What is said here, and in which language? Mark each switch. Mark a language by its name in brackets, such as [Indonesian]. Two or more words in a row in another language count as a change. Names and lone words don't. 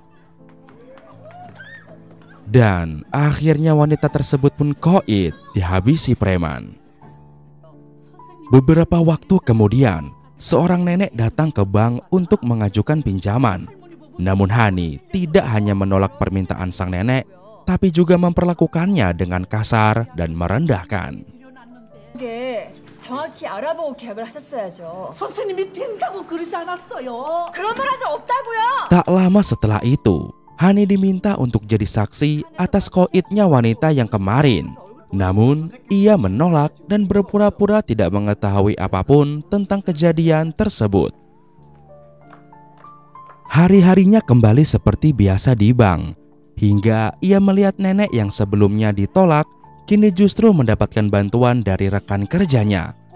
[Indonesian] Dan akhirnya wanita tersebut pun koit dihabisi preman. Beberapa waktu kemudian, seorang nenek datang ke bank untuk mengajukan pinjaman. Namun Hani tidak hanya menolak permintaan sang nenek, tapi juga memperlakukannya dengan kasar dan merendahkan. [Korean] 정확히 알아보고 계약을 하셨어야죠. 선생님이 된다고 그러지 않았어요. 그런 말 한 적 없다고요. [Indonesian] Tak lama setelah itu, Hani diminta untuk jadi saksi atas koitnya wanita yang kemarin. Namun, ia menolak dan berpura-pura tidak mengetahui apapun tentang kejadian tersebut. Hari-harinya kembali seperti biasa di bank, hingga ia melihat nenek yang sebelumnya ditolak, kini justru mendapatkan bantuan dari rekan kerjanya.